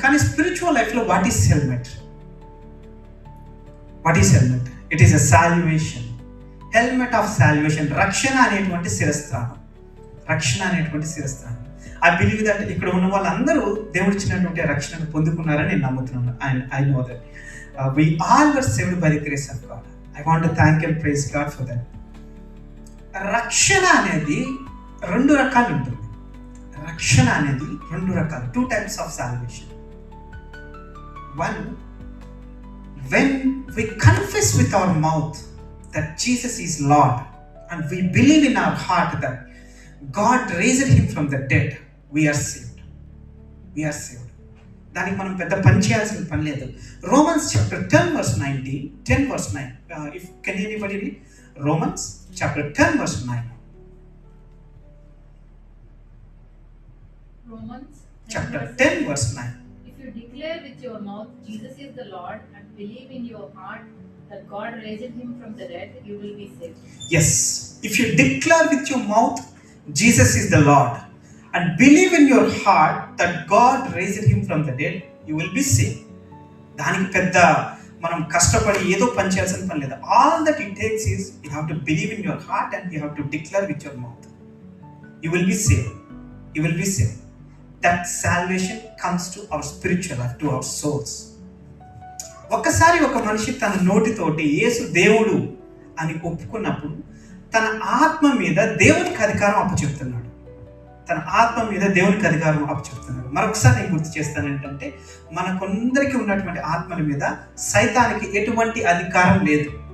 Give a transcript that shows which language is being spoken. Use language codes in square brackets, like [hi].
[en] కానీ స్పిరిచువల్ లైఫ్లో what is helmet? What is helmet? It is a salvation. Helmet of salvation. [te] రక్షణ అనేటువంటి శిరస్త్రాణం. రక్షణ అనేటువంటి శిరస్త్రాణం. [en] I believe that [te] ఇక్కడ ఉన్న వాళ్ళందరూ దేవుడు ఇచ్చినటువంటి రక్షణను పొందుకున్నారని నేను నమ్ముతున్నాను. [en] And I know that we all were saved by the grace of God. I want to thank and praise God for that. [te] రక్షణ అనేది రెండు రకాలు ఉంటుంది. రక్షణ అనేది రెండు రకాలు. [en] 2 types of salvation. One, when we confess with our mouth that Jesus is Lord and we believe in our heart that God raised him from the dead, we are saved. We are saved. [te] దానికి మనం పెద్ద పని చేయాల్సిన పని లేదు. [en] Romans chapter 10 verse 19, 10 verse 9. If can anybody read Romans chapter 10 verse 9? Romans chapter 10 verse 9. If you declare with your mouth Jesus is the Lord and believe in your heart that God raised him from the dead, you will be saved. Yes, if you declare with your mouth Jesus is the Lord and believe in your heart that God raised him from the dead, you will be saved. [te] దానికి పెద్ద మనం కష్టపడి ఏదో పని చేయాల్సిన పని లేదు. [en] All that it takes is you have to believe in your heart and you have to declare with your mouth. You will be saved. You will be saved. That salvation comes to our spiritual life, to our souls. [te] ఒక్కసారి ఒక మనిషి తన నోటితోటి యేసు దేవుడు అని ఒప్పుకున్నప్పుడు తన ఆత్మ మీద దేవునికి అధికారం అప్పచెప్తున్నాడు. తన ఆత్మ మీద దేవునికి అధికారం అప్పచెప్తున్నాడు. మరొకసారి నేను గుర్తు చేస్తాను ఏంటంటే, మనకొందరికి ఉన్నటువంటి ఆత్మల మీద సైతానికి ఎటువంటి అధికారం లేదు.